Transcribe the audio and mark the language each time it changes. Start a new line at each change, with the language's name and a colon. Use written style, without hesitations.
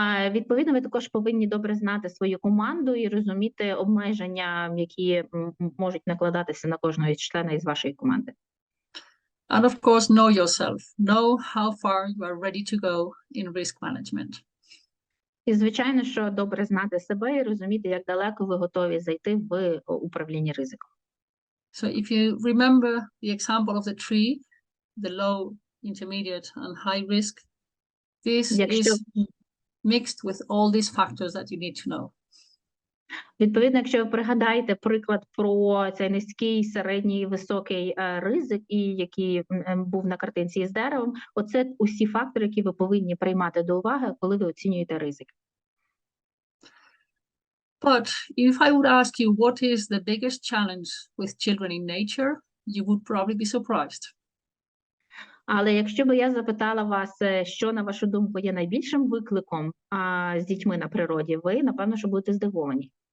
Ukrainian: Відповідно, ви також повинні добре знати свою команду і розуміти обмеження, які можуть накладатися на кожного члена із вашої команди.
English: And of course, know yourself. Know how far you are ready to go in risk management.
Ukrainian: І, звичайно, що добре знати себе і розуміти, як далеко ви готові зайти в управлінні ризиком.
English: So if you remember the example of the tree, the low, intermediate and high risk, this is mixed with all these factors that you need to know.
Ukrainian: Відповідно, якщо ви пригадаєте приклад про цей низький, середній, високий ризик, і який був на картинці з деревом, оце усі фактори, які ви повинні приймати до уваги, коли ви оцінюєте ризик.
English: But if I would ask you what is the biggest challenge with children in nature, you would probably be surprised.
Ukrainian: Але якщо б я запитала вас, що, на вашу думку, є найбільшим викликом з дітьми на природі, ви, напевно, що будете здивовані.